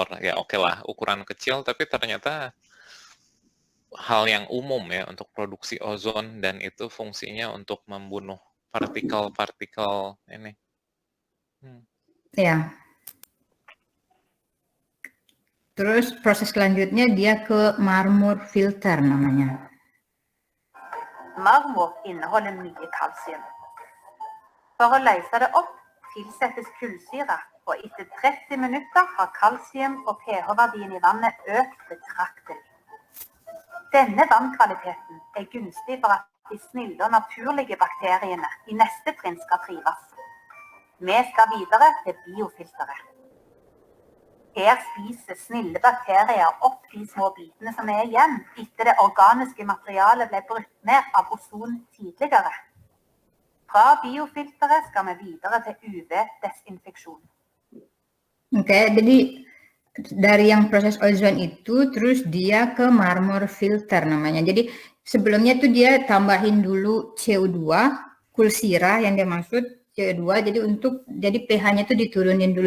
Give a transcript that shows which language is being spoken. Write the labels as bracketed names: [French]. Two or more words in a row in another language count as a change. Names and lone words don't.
[Indonesian] Ya oke lah, ukuran kecil tapi ternyata hal yang umum ya untuk produksi ozon dan itu fungsinya untuk membunuh partikel-partikel ini. Ya. Terus proses selanjutnya dia ke [Norwegian] marmor filter [Indonesian] namanya. [Norwegian] Marmor inneholder mye kalsium. For å løse det opp tilsettes kullsyre, og etter 30 minutter har kalsium og pH-verdien i vannet økt betraktelig. Denne vannkvaliteten er gunstig for at de snille og naturlige bakteriene i neste trinn skal trives. Vi skal videre til biofilteret. Her spiser snille bakterier opp de små bitene som er igjen etter det organiske materialet ble brutt ned av ozon tidligere. Fra biofilteret skal vi videre til UV-desinfeksjon. [Indonesian] Oke, jadi dari yang proses ozon itu terus dia ke [Norwegian] marmor filter [Indonesian] namanya. Jadi sebelumnya tuh dia tambahin dulu CO2, kulsira yang dia maksud CO2. Jadi pH-nya tuh diturunin dulu.